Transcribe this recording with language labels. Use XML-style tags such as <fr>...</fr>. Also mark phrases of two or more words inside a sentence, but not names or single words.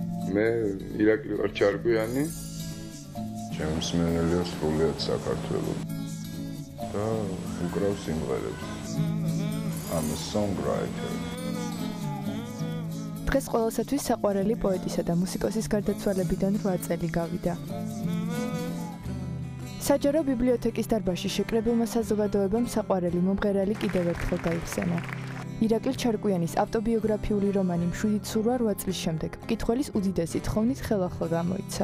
<ka>მე ირაკლი ვარ ჩარკვიანი. ჩემი მსმენელია სრულიად საქართველოს და უკრავ სიმღერებს.</ka> <en>I'm a songwriter.</en> <ka>დღეს ყველასათვის საყვარელი პოეტისა და მუსიკოსის გარდაცვალებიდან 8 წელი გავიდა. საჯარო ბიბლიოთეკის დარბაზში შეკრებილმა საზოგადოებამ საყვარელი მომღერალი კიდევ ერთხელ გაიხსენა. ირაკლი ჩარკვიანის ავტობიოგრაფიული რომანი მშვიდით სურვა 8 წლის შემდეგ მკითხველის უდიდესი თხოვნით ხელახლა გამოიცა.</ka>